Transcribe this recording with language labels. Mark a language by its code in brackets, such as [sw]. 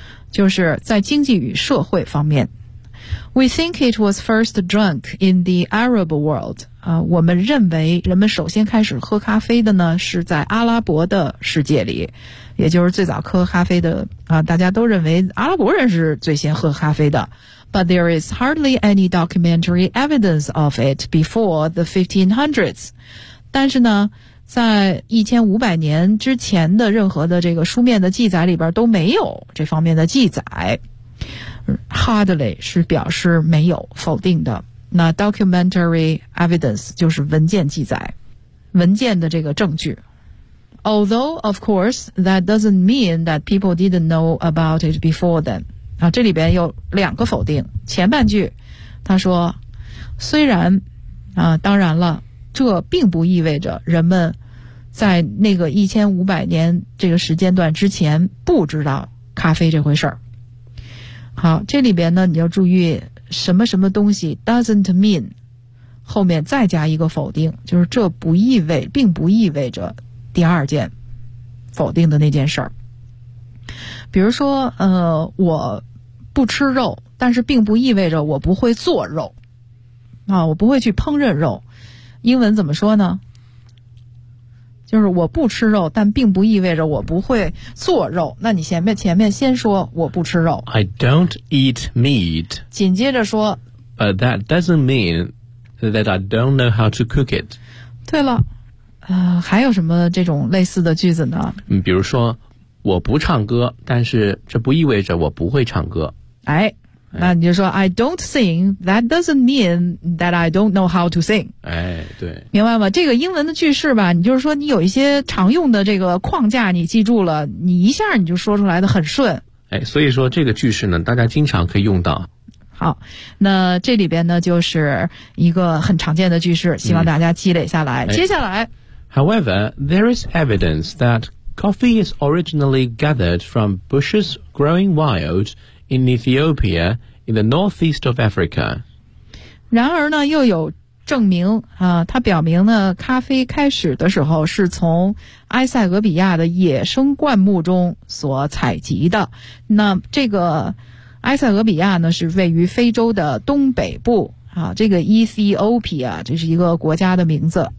[zh] 就是在经济与社会方面。 [en] We think it was first drunk in the Arab world. [zh] 我们认为人们首先开始喝咖啡的呢是在阿拉伯的世界里，也就是最早喝咖啡的大家都认为阿拉伯人是最先喝咖啡的。 [en] But there is hardly any documentary evidence of it before the 1500s. [zh] 但是呢在1500年之前的任何的这个书面的记载里边都没有这方面的记载。 Hardly 是表示没有否定的，那 documentary evidence 就是文件记载，文件的这个证据。 [en] Although of course that doesn't mean that people didn't know about it before then. [zh] 这里边有两个否定，前半句他说虽然当然了，这并不意味着人们在那个1500年这个时间段之前不知道咖啡这回事儿。好，这里边呢你要注意什么什么东西 [en] doesn't mean [zh] 后面再加一个否定，就是这不意味并不意味着第二件否定的那件事儿。比如说我不吃肉，但是并不意味着我不会做肉我不会去烹饪肉，英文怎么说呢，就是我不吃肉，但并不意味着我不会做肉。那你前面先说我不吃肉。 [en] I don't eat meat. [zh] 紧接着说。 [en] But that doesn't mean that I don't know how to cook it. [zh] 对了，还有什么这种类似的句子呢？比如说，我不唱歌，但是这不意味着我不会唱歌。哎，那你就说 [en] I don't sing, that doesn't mean that I don't know how to sing. [zh] 哎，对。明白吗？这个英文的句式吧，你就是说你有一些常用的这个框架你记住了，你一下你就说出来的很顺。哎，所以说这个句式呢大家经常可以用到。好，那这里边呢就是一个很常见的句式，希望大家积累下来。接下来。 [en] However, there is evidence that coffee is originally gathered from bushes growing wild,in Ethiopia, in the northeast of Africa. [zh] 然而呢又有证明它表明呢咖啡开始的时候是从埃塞俄比亚的野生灌木中所采集的。那这个埃塞俄比亚呢是位于非洲的东北部这个 Ethiopia, 这是一个国家的名字。